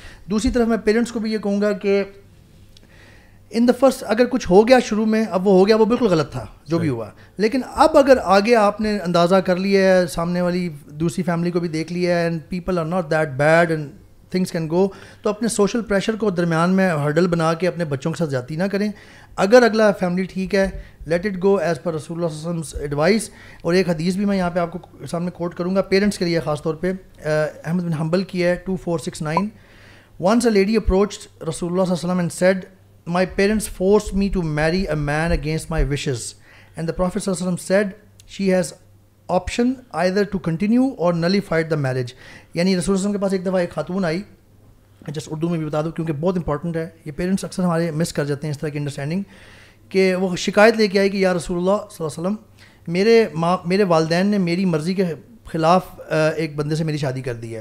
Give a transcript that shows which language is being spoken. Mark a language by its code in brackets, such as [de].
[ur] دوسری طرف میں پیرنٹس کو بھی یہ کہوں گا کہ ان دا فرسٹ اگر کچھ ہو گیا شروع میں, اب وہ ہو گیا, وہ بالکل غلط تھا جو بھی ہوا, لیکن اب اگر آگے آپ نے اندازہ کر لیا ہے, سامنے والی دوسری فیملی کو بھی دیکھ لیا ہے, [en] and people are not that bad and things can go, [ur] تو اپنے سوشل پریشر کو درمیان میں ہرڈل بنا کے اپنے بچوں کے ساتھ زیادتی نہ کریں. اگر اگلا فیملی ٹھیک ہے, [en] let it go as per [ur] رسول اللہ صلی اللہ علیہ وسلم ایڈوائس. اور ایک حدیث بھی میں یہاں پہ آپ کو سامنے کوٹ کروں گا پیرنٹس کے لیے خاص طور پہ, احمد بن حنبل کی ہے 2469. [en] Once a lady approached Rasulullah sallallahu alaihi wasallam and said, my parents forced me to marry a man against my wishes, and the Prophet sallallahu alaihi wasallam said she has option either to continue or nullified the marriage. [ur] یعنی رسول وسلم کے پاس ایک دفعہ ایک خاتون آئی, جس اردو میں بھی بتا دوں کیونکہ بہت امپورٹنٹ ہے, یہ پیرنٹس اکثر ہمارے مس کر جاتے ہیں اس طرح کی انڈرسٹینڈنگ, کہ وہ شکایت لے کے آئی کہ یا رسول اللہ صلی اللہ علیہ وسلم میرے والدین نے میری مرضی کے خلاف ایک بندے سے میری شادی کر دی ہے.